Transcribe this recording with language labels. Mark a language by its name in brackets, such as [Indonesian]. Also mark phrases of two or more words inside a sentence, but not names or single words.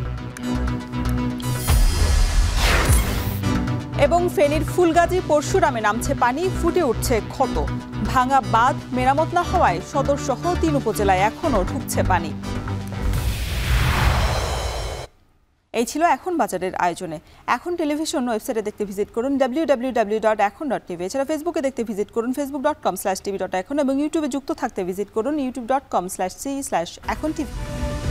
[Bangla] এবং ফেনীর ফুলগাজী পরশুরামে নামছে পানি, ফুটে উঠছে ক্ষত। ভাঙা বাঁধ মেরামত না হওয়ায় সদর সহ 3 উপজেলায় এখনও ঢুকছে পানি। এই ছিল এখন বাজারের আয়োজনে। এখন টেলিভিশন ওয়েবসাইটে দেখতে ভিজিট করুন www.ekon.tv। এছাড়া ফেসবুকে দেখতে ভিজিট করুন facebook.com/tv.ekon এবং ইউটিউবে যুক্ত থাকতে ভিজিট করুন youtube.com/c/ekontv।